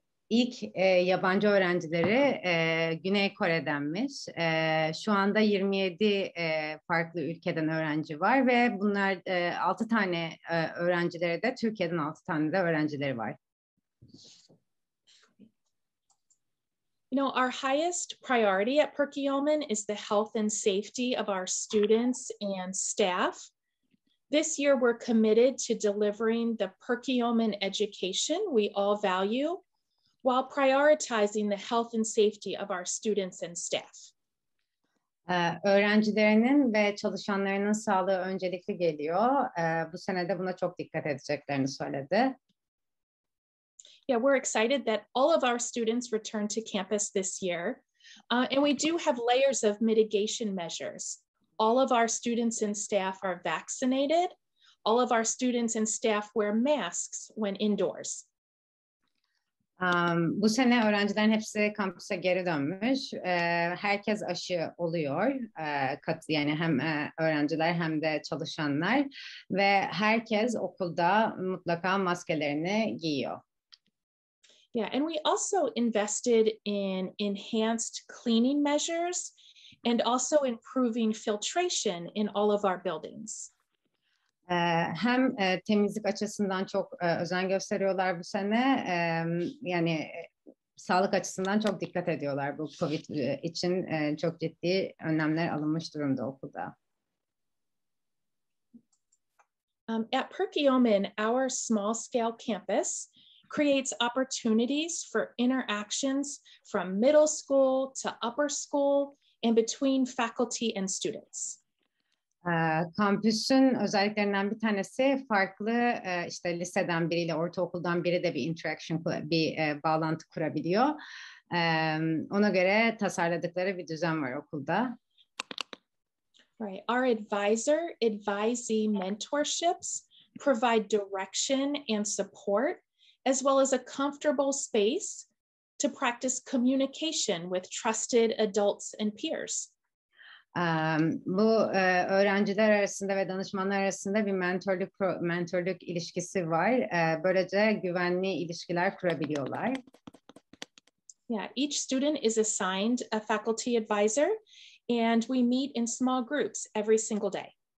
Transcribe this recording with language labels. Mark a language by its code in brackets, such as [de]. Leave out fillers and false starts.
[tr] İlk yabancı öğrencileri Güney Kore'denmiş. Şu anda 27 farklı ülkeden öğrenci var ve bunlar 6 tane öğrencileri de Türkiye'den 6 tane de öğrencileri var. [en] You know, our highest priority at Perkiomen is the health and safety of our students and staff. This year, we're committed to delivering the Perkiomen education we all value while prioritizing the health and safety of our students and staff. [tr] Öğrencilerinin ve çalışanlarının sağlığı öncelikli geliyor. Bu sene de buna çok dikkat edeceklerini söyledi. [en] Yeah, we're excited that all of our students return to campus this year. And we do have layers of mitigation measures. All of our students and staff are vaccinated. All of our students and staff wear masks when indoors. [tr] Bu sene öğrencilerin hepsi kampüse geri dönmüş. Herkes aşı oluyor. Yani hem öğrenciler hem de çalışanlar. Ve herkes okulda mutlaka maskelerini giyiyor. [en] Yeah, and we also invested in enhanced cleaning measures and also improving filtration in all of our buildings. [tr] Hem temizlik açısından çok özen gösteriyorlar bu sene. Yani sağlık açısından çok dikkat ediyorlar. Bu COVID için çok ciddi önlemler alınmış durumda okulda. [en] At Perkiomen, our small-scale campus creates opportunities for interactions from middle school to upper school and between faculty and students. [tr] Kampüsün özelliklerinden bir tanesi farklı işte liseden biriyle ortaokuldan biri de bir interaction, bir bağlantı kurabiliyor. Ona göre tasarladıkları bir düzen var okulda. [en] Right. Our advisee mentorships provide direction and support, as well as a comfortable space to practice communication with trusted adults and peers. [tr] Bu öğrenciler arasında ve danışmanlar arasında bir mentorluk ilişkisi var. Böylece güvenli ilişkiler kurabiliyorlar. [en] Yeah, each student is assigned a faculty advisor, and we meet in small groups every single day.